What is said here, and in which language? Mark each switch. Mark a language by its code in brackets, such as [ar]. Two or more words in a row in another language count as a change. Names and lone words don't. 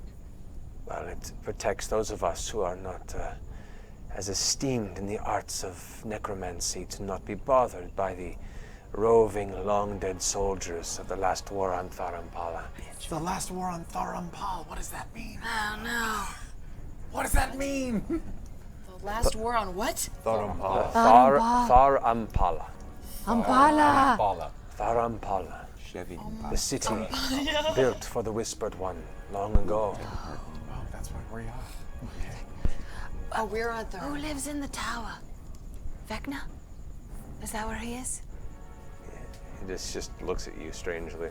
[en] Well, it protects those of us who are not as esteemed in the arts of necromancy to not be bothered by the roving, long-dead soldiers of the last war on Thar Amphala. The last war on Thar Amphala, what does that mean? Oh no. What does that mean? The last war on what? Thar Amphala. Thar Amphala. Amphala. Thar Amphala. The city built for the Whispered One long ago. Oh, that's where we are. Okay. Oh, we're on Who Thar. lives in the tower? Vecna? Is that where he is? he just looks at you strangely.